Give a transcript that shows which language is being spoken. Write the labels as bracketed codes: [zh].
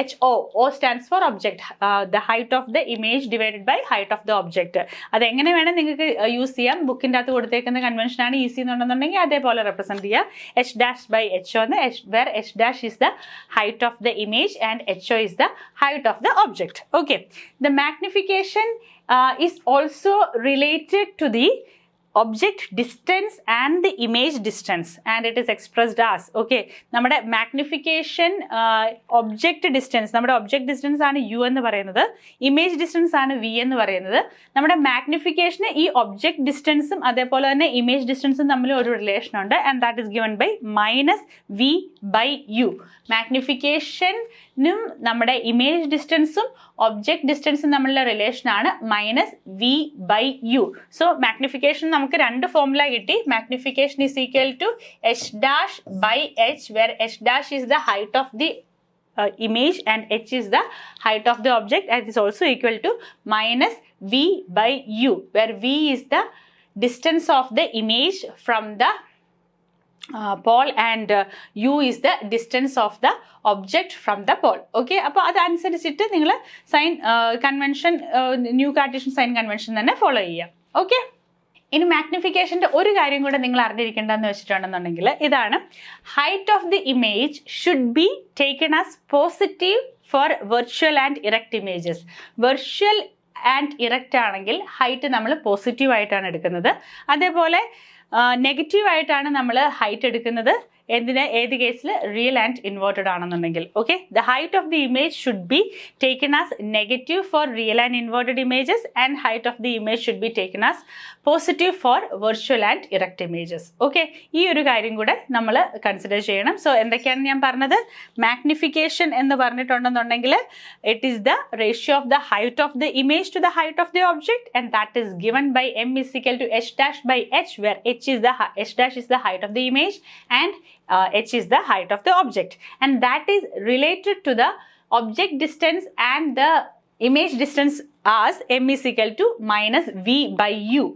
[en] O stands for object, the height of the image divided by height of the object. [ml] അതെങ്ങനെ വേണേൽ നിങ്ങൾക്ക് use ചെയ്യാം. ബുക്കിൻ്റെ അകത്ത് കൊടുത്തേക്കുന്ന കൺവെൻഷനാണ് ഈസി എന്നുണ്ടെന്നുണ്ടെങ്കിൽ അതേപോലെ റെപ്രസെൻറ്റ് ചെയ്യുക. [en] H' by HO എന്ന്, where H' is the height of the image and HO is the height of the object. Okay, the magnification is also related to the object distance and the image distance, and it is expressed as, okay, [ml] നമ്മുടെ magnification object distance, നമ്മുടെ object distance ആണ് U എന്ന് പറയുന്നത്, image distance ആണ് V എന്ന് പറയുന്നത്. നമ്മുടെ മാഗ്നിഫിക്കേഷന് ഈ ഒബ്ജക്റ്റ് ഡിസ്റ്റൻസും അതേപോലെ തന്നെ ഇമേജ് ഡിസ്റ്റൻസും തമ്മിൽ ഒരു റിലേഷൻ ഉണ്ട്, [en] And that is given by -V/U. [ml] മാഗ്നിഫിക്കേഷനും നമ്മുടെ ഇമേജ് ഡിസ്റ്റൻസും ഒബ്ജക്റ്റ് ഡിസ്റ്റൻസും തമ്മിലുള്ള റിലേഷനാണ് -V/U. സോ മാഗ്നിഫിക്കേഷൻ നമുക്ക് രണ്ട് ഫോർമുല കിട്ടി. [en] Magnification is equal to H'/H, where H' is the height of the image and H is the height of the object, and is also equal to -V/U, where V is the distance of the image from the pole and u is the distance of the object from the pole. [ml] Okay, അപ്പോൾ അതനുസരിച്ചിട്ട് നിങ്ങൾ sign convention new Cartesian sign convention തന്നെ follow ചെയ്യുക. Okay, ഇനി മാഗ്നിഫിക്കേഷൻ്റെ ഒരു കാര്യം കൂടെ നിങ്ങൾ അറിഞ്ഞിരിക്കേണ്ടതെന്ന് വെച്ചിട്ടുണ്ടെന്നുണ്ടെങ്കിൽ ഇതാണ്, [en] Height of the image should be taken as positive for virtual and erect images. [ml] Virtual and erect ആണെങ്കിൽ ഹൈറ്റ് നമ്മൾ പോസിറ്റീവ് ആയിട്ടാണ് എടുക്കുന്നത്. അതേപോലെ നെഗറ്റീവ് ആയിട്ടാണ് നമ്മൾ ഹൈറ്റ് എടുക്കുന്നത് ഏത് കേസിൽ റിയൽ ആൻഡ് ഇൻവേർട്ടഡ് ആണെന്നുണ്ടെങ്കിൽ. [en] Okay, the height of the image should be taken as negative for real and inverted images and height of the image should be taken as positive for virtual and erect images. [ml] Okay, ഈ ഒരു കാര്യം കൂടെ നമ്മൾ consider ചെയ്യണം. So എന്തൊക്കെയാണ് ഞാൻ പറഞ്ഞത്? Magnification എന്ന് പറഞ്ഞിട്ടുണ്ടെന്നുണ്ടെങ്കിൽ [en] It is the ratio of the height of the image to the height of the object and that is given by m is equal to h dash by h, where h dash is the height of the image and h is the height of the object, and that is related to the object distance and the image distance as m is equal to minus v by u.